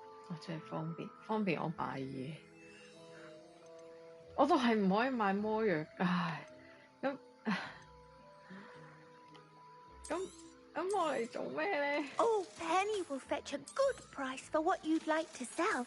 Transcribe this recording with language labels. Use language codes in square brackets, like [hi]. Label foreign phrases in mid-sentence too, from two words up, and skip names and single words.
[yue] 我真係方便我買嘢，我都係唔可以買魔藥，唉，咁我嚟做咩咧？ [en] Oh, Penny will fetch a good price for what you'd like to sell.